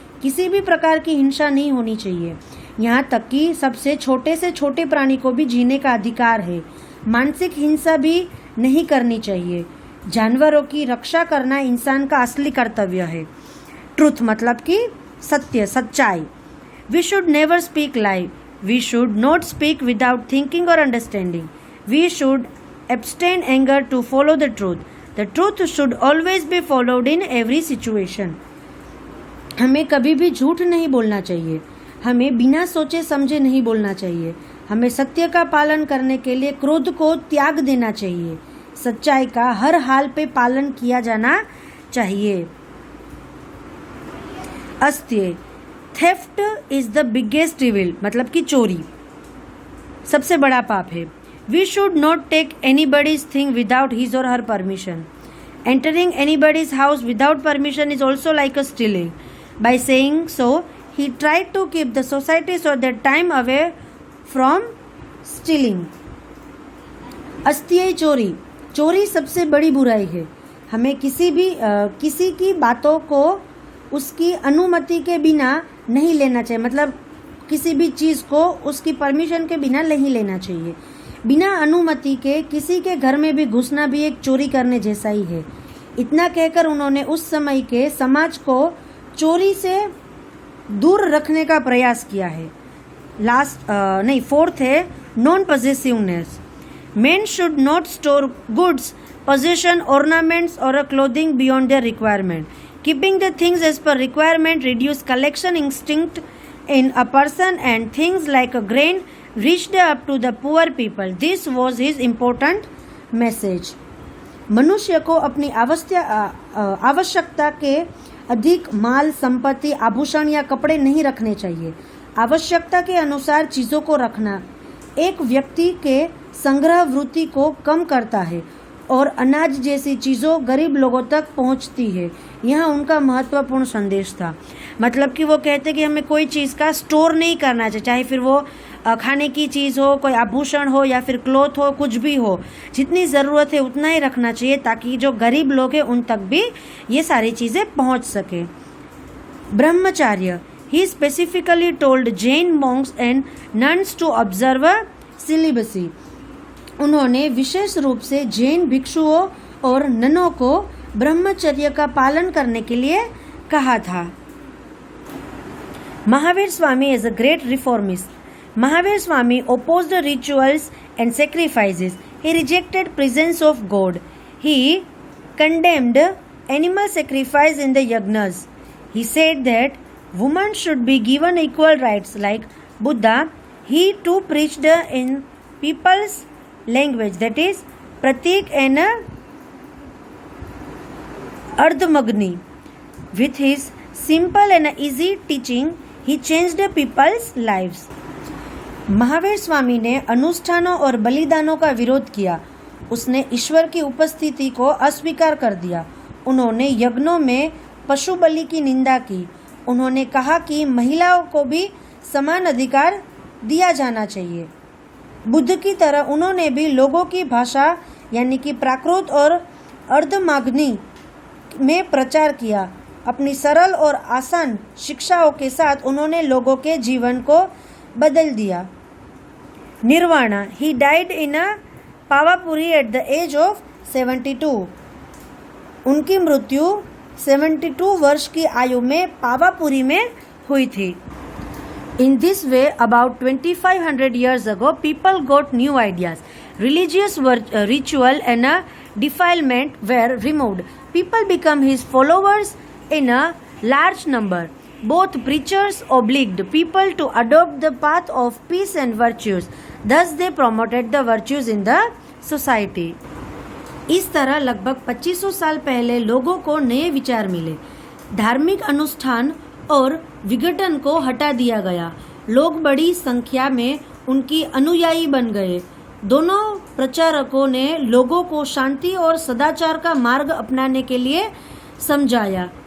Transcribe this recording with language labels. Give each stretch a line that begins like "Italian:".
Hindi: किसी भी प्रकार की हिंसा नहीं होनी चाहिए. यहाँ तक कि सबसे छोटे से छोटे प्राणी को भी जीने का अधिकार है. मानसिक हिंसा भी नहीं करनी चाहिए. जानवरों की रक्षा करना इंसान का असली कर्तव्य है.
English: truth
Hindi: मतलब कि सत्य, सच्चाई.
English: We should never speak lie. We should not speak without thinking और understanding. We should abstain anger to follow the truth. The truth should always be followed in every situation.
Hindi: हमें कभी भी झूठ नहीं बोलना चाहिए. हमें बिना सोचे समझे नहीं बोलना चाहिए. हमें सत्य का पालन करने के लिए क्रोध को त्याग देना चाहिए. सच्चाई का हर हाल पे पालन किया जाना चाहिए. अस्त्य.
English: theft is the biggest evil
Hindi: मतलब कि चोरी सबसे बड़ा पाप है.
English: We should not take anybody's thing without his or her permission. Entering anybody's house without permission is also like a stealing. By saying so, he tried to keep the society so that time away from stealing.
Hindi: अस्त्य चोरी. चोरी सबसे बड़ी बुराई है. हमें किसी की बातों को उसकी अनुमति के बिना नहीं लेना चाहिए. मतलब किसी भी चीज़ को उसकी परमिशन के बिना नहीं लेना चाहिए. बिना अनुमति के किसी के घर में भी घुसना भी एक चोरी करने जैसा ही है. इतना कहकर उन्होंने उस समय के समाज को चोरी से दूर रखने का प्रयास किया है.
English: Fourth है non possessiveness. Men should not store goods, possession, ornaments or a clothing beyond their requirement. Keeping the things as per requirement reduce collection instinct in a person, and things like a grain reached up to the poor people. This was his important message.
Hindi: मनुष्य को अपनी आवश्यकता के अधिक माल, संपत्ति, आभूषण या कपड़े नहीं रखने चाहिए. आवश्यकता के अनुसार चीज़ों को रखना एक व्यक्ति के संग्रह वृत्ति को कम करता है और अनाज जैसी चीज़ों गरीब लोगों तक पहुंचती है. यह उनका महत्वपूर्ण संदेश था. मतलब कि वो कहते कि हमें कोई चीज़ का स्टोर नहीं करना चाहिए, चाहे फिर वो खाने की चीज़ हो, कोई आभूषण हो या फिर क्लॉथ हो, कुछ भी हो. जितनी ज़रूरत है उतना ही रखना चाहिए ताकि जो गरीब लोग हैं उन तक भी ये सारी चीज़ें पहुंच सके. ब्रह्मचार्य.
English: He specifically told Jain monks and nuns to observe celibacy.
Hindi: उन्होंने विशेष रूप से जैन भिक्षुओं और ननों को ब्रह्मचर्य का पालन करने के लिए कहा था.
English: Mahavir Swami is a great reformist. Mahavir Swami opposed the rituals and sacrifices. He rejected presence of God. He condemned animal sacrifice in the yagnas. He said that women should be given equal rights like Buddha. He too preached in people's language, that is Pratik and Ardhamagni. With his simple and easy teaching, he changed people's lives.
Hindi: Mahavir Swami ने अनुष्ठानों और बलिदानों का विरोध किया. उसने ईश्वर की उपस्थिति को अस्वीकार कर दिया. उन्होंने यज्ञों में पशु बलि की निंदा की. उन्होंने कहा कि महिलाओं को भी समान अधिकार दिया जाना चाहिए. बुद्ध की तरह उन्होंने भी लोगों की भाषा यानी कि प्राकृत और अर्धमागनी में प्रचार किया. अपनी सरल और आसान शिक्षाओं के साथ उन्होंने लोगों के जीवन को बदल दिया. Nirvana.
English: He died in Pawapuri at the age of 72.
Hindi: उनकी मृत्यु 72 वर्ष की आयु में पावापुरी में हुई थी.
English: In this way, about 2500 years ago, people got new ideas. Religious ritual and defilement were removed. People became his followers in a large number. Both preachers obliged people to adopt the path of peace and virtues. Thus, they promoted the virtues in the society.
Hindi: इस तरह लगभग 2500 साल पहले लोगों को नए विचार मिले. धार्मिक अनुष्ठान और विघटन को हटा दिया गया. लोग बड़ी संख्या में उनकी अनुयायी बन गए. दोनों प्रचारकों ने लोगों को शांति और सदाचार का मार्ग अपनाने के लिए समझाया.